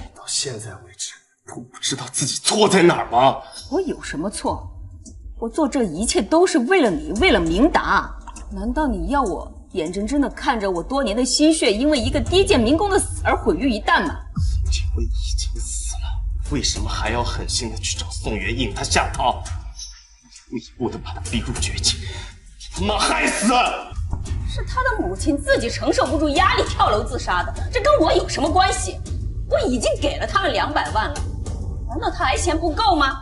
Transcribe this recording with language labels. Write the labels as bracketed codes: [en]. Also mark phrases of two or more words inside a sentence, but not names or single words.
[zh] 到現在為止，都不知道自己錯在哪兒嗎？我有什麼錯？我做這一切都是為了你，為了明達。難道你要我眼睜睜地看着我多年的心血因為一個低賤民工的死而毀於一旦嗎？宋慶輝已經死了，為什麼還要狠心的去找宋元引他下套？一步一步的把他逼入絕境，他媽害死！是他的母親自己承受不住壓力跳樓自殺的，這跟我有什麼關係？我已經給了他們200萬了，難道他還嫌不夠嗎？